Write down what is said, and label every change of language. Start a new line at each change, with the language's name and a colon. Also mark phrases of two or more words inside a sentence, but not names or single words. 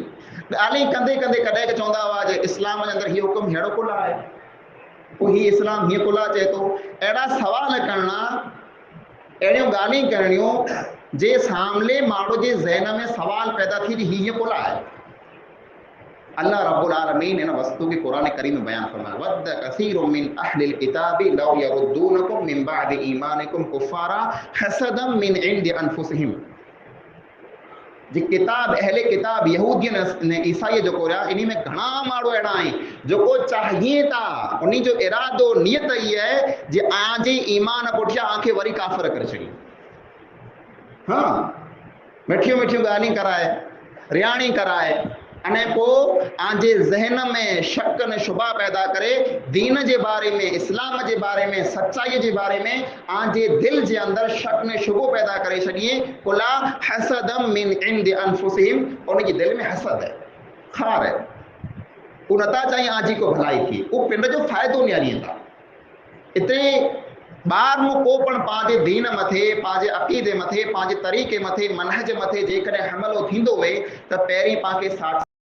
Sindhi: ॻाल्हि कंदे कंदे कॾहिं चवंदा हुआ जे इस्लाम जे अंदरि हीअ हुकुम अहिड़ो कुल आहे, पोइ हीअ इस्लाम हीअं कुल चए थो, अहिड़ा सवाल करणा, अहिड़ियूं ॻाल्हियूं करणियूं जे सामने माण्हू जे ज़हन में सवाल पैदा थी हीअं कुल आहे।
Arabic: الله رب العالمين
Sindhi: इन वस्तु की कुरान करीम में बयान फरमाया,
Arabic: ودّ كثير من أهل الكتاب لو يردونكم من بعد إيمانكم كفارا حسدا من عند أنفسهم.
Sindhi: जी किताब अहले किताब यहूदियन ने ईसाई जो कोया इन्हीं में घणा माण्हू अहिड़ा आहिनि जो को चाहिए था, उन्हीं जो इरादो नियत ई है जे आजे ईमान पुठियां आंखे वरी काफ़िर करे छॾी। हाँ, मिठियूं मिठियूं ॻाल्हियूं कराए, रियाणी कराए, अने पोइ आंजे ज़हन में शक ने शुबा पैदा करे दीन जे बारे में, इस्लाम जे बारे में, सच्चाई जे बारे में आंजे दिल जे अंदर शक ने शुबो पैदा करे छॾिए।
Arabic: كفارا حسدا من عند أنفسهم,
Urdu: ان کے دل میں حسد ہے، خار ہے,
Sindhi: वो नथा चाहिए आजी को भलाई थी, वो पिंड जो फ़ाइदो न्यारीनि था। इते ॿार नु को पण पंहिंजे दीन मथे, पंहिंजे अक़ीदे मथे, पंहिंजे तरीक़े मथे, मनहज मथे जेकॾहिं हमिलो थींदो हुए त पहिरीं पाण खे